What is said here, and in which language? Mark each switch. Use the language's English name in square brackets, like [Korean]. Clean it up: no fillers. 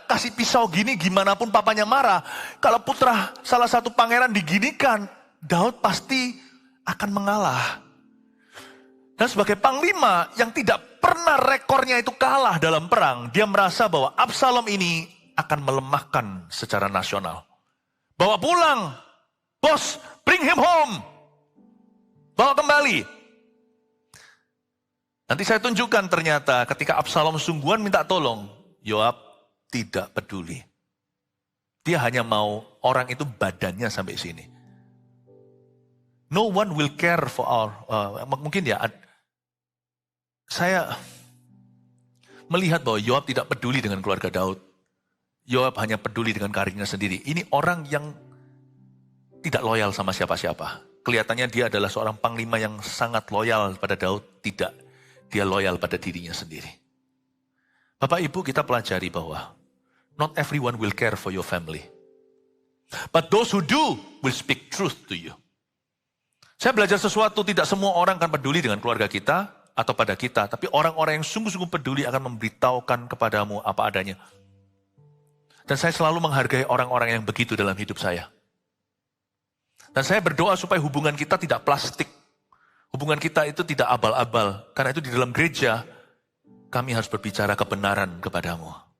[Indonesian] Kasih pisau gini, gimana pun papanya marah. Kalau putra salah satu pangeran diginikan, Daud pasti akan mengalah. Dan sebagai panglima yang tidak pernah rekornya itu kalah dalam perang, dia merasa bahwa Absalom ini akan melemahkan secara nasional. Bawa pulang, bos, [English] bring him home. [Indonesian] Bawa kembali. Nanti saya tunjukkan ternyata ketika Absalom sungguhan minta tolong, Yoab tidak peduli. Dia hanya mau orang itu badannya sampai sini. [English] No one will care for our, [Indonesian] mungkin ya, saya melihat bahwa Yoab tidak peduli dengan keluarga Daud. Yoab hanya peduli dengan karirnya sendiri. Ini orang yang tidak loyal sama siapa-siapa. Kelihatannya dia adalah seorang panglima yang sangat loyal pada Daud, tidak. Dia loyal pada dirinya sendiri. Bapak Ibu, kita pelajari bahwa [English] not everyone will care for your family. But those who do will speak truth to you. [Indonesian] Saya belajar sesuatu, tidak semua orang akan peduli dengan keluarga kita atau pada kita. Tapi orang-orang yang sungguh-sungguh peduli akan memberitahukan kepadamu apa adanya. Dan saya selalu menghargai orang-orang yang begitu dalam hidup saya. Dan saya berdoa supaya hubungan kita tidak plastik. Hubungan kita itu tidak abal-abal. Karena itu di dalam gereja, kami harus berbicara kebenaran kepadamu.